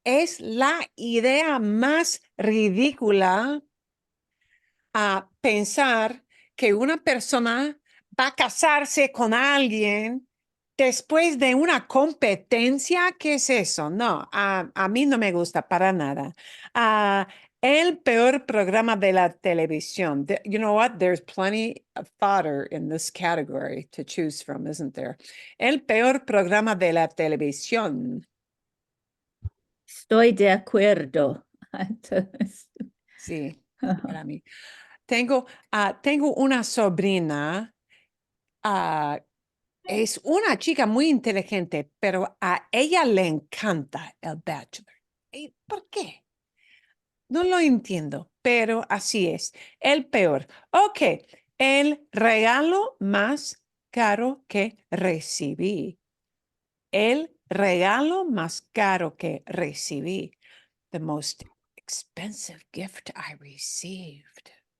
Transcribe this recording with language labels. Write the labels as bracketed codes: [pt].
[es] Es la idea más ridícula a pensar que una persona va a casarse con alguien después de una competencia. ¿Qué es eso? No, a mí no me gusta para nada. El peor programa de la televisión. [en] You know what? There's plenty of fodder in this category to choose from, isn't there? [es] El peor programa de la televisión. Estoy de acuerdo. Entonces, Sí, para mí. Tengo una sobrina, es una chica muy inteligente, pero a ella le encanta el Bachelor. ¿Y por qué? No lo entiendo, pero así es. El peor. Ok, el regalo más caro que recibí. El regalo más caro que recibí. [en] The most expensive gift I received.